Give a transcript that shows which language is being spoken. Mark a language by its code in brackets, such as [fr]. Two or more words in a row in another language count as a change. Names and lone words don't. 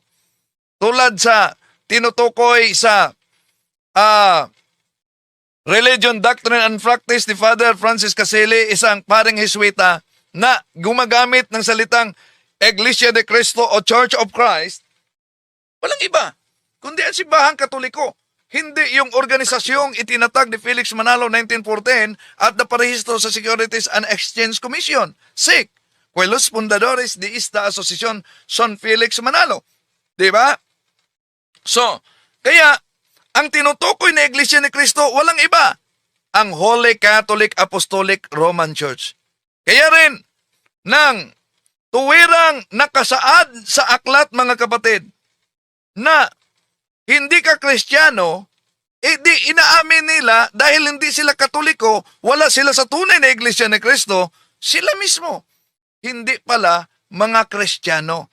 [tl] Tulad sa tinutukoy sa Religion, Doctrine and Practice ni Father Francis Caselli, isang paring Jesuita na gumagamit ng salitang Iglesia de Cristo o Church of Christ, walang iba kundi ang simbahang Katoliko. Hindi yung organisasyong itinatag ni Felix Manalo 1914 at naparehistro sa Securities and Exchange Commission, SEC, [es] que los fundadores de esta asociación son Felix Manalo. Diba? [tl] So, kaya ang tinutukoy na Iglesia ni Cristo, walang iba, ang Holy Catholic Apostolic Roman Church. Kaya rin, nang tuwirang nakasaad sa aklat mga kapatid, na hindi ka Kristiyano, di inaamin nila dahil hindi sila Katoliko, wala sila sa tunay na Iglesia ni Cristo, sila mismo, hindi pala mga Kristiyano.